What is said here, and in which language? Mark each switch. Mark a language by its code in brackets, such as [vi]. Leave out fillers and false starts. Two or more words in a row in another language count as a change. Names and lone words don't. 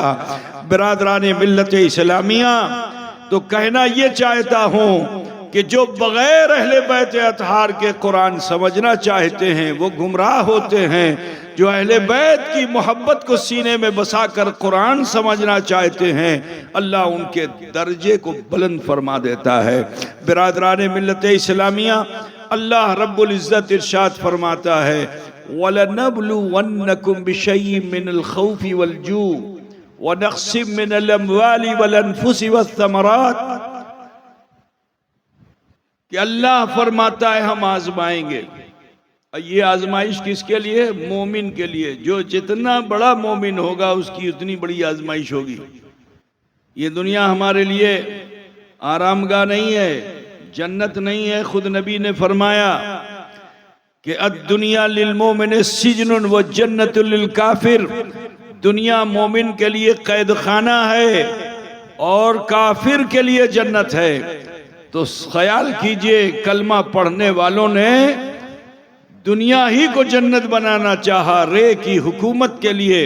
[ur] برادرانِ ملتِ اسلامیہ، تو کہنا یہ چاہتا ہوں کہ جو بغیر اہلِ بیتِ اطہار کے قرآن سمجھنا چاہتے ہیں وہ گمراہ ہوتے ہیں، جو اہلِ بیت کی محبت کو سینے میں بسا کر قرآن سمجھنا چاہتے ہیں اللہ ان کے درجے کو بلند فرما دیتا ہے. برادرانِ ملتِ اسلامیہ، اللہ رب العزت ارشاد فرماتا ہے [ar] ولنبلونكم بشيء من الخوف والجوع ونقص من الأموال والأنفس والثمرات. [ur] کہ اللہ فرماتا ہے ہم آزمائیں گے. یہ آزمائش کس کے لیے؟ مومن کے لیے. جو جتنا بڑا مومن ہوگا اس کی اتنی بڑی آزمائش ہوگی. یہ دنیا ہمارے لیے آرام گاہ نہیں ہے، جنت نہیں ہے. خود نبی نے فرمایا کہ [ar] الدنيا للمؤمن سجن وجنة للكافر. [ur] دنیا مومن کے لیے قید خانہ ہے اور کافر کے لیے جنت ہے. تو خیال کیجیے، کلمہ پڑھنے والوں نے دنیا ہی کو جنت بنانا چاہا رے کی حکومت کے لیے.